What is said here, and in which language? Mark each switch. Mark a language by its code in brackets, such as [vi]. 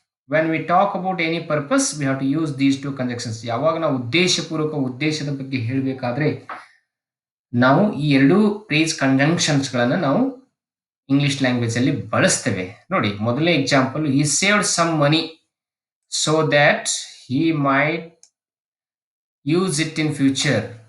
[en] When we talk about any purpose, we have to use these two conjunctions. [kn] ಯಾವಾಗ ನಾವು ಉದ್ದೇಶಪೂರ್ವಕ ಉದ್ದೇಶದ ಬಗ್ಗೆ ಹೇಳಬೇಕಾದ್ರೆ ನಾವು ಈ ಎರಡು phrase conjunctions ಗಳನ್ನು ನಾವು ಇಂಗ್ಲಿಷ್ ಲ್ಯಾಂಗ್ವೇಜ್ ಅಲ್ಲಿ ಬಳಸ್ತೇವೆ. ನೋಡಿ, ಮೊದಲನೇ example, [en] he saved some money so that he might use it in future.